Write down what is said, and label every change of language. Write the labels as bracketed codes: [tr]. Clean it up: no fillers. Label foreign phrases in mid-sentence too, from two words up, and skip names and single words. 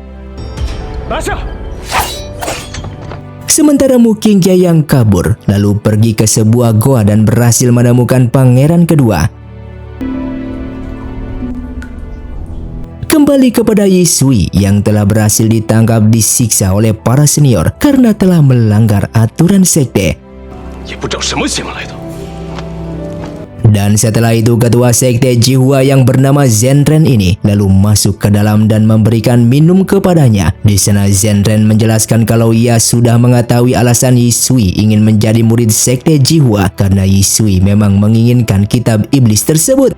[id] Sementara Mu Qingge yang kabur lalu pergi ke sebuah goa dan berhasil menemukan pangeran kedua. Kembali kepada Yisui yang telah berhasil ditangkap disiksa oleh para senior karena telah melanggar aturan sekte. [zh] 也不知道什么邪门来的。 [id] Dan setelah itu ketua Sekte Jiwa yang bernama Zenren ini lalu masuk ke dalam dan memberikan minum kepadanya. Di sana Zenren menjelaskan kalau ia sudah mengetahui alasan Yisui ingin menjadi murid Sekte Jiwa karena Yisui memang menginginkan kitab iblis tersebut.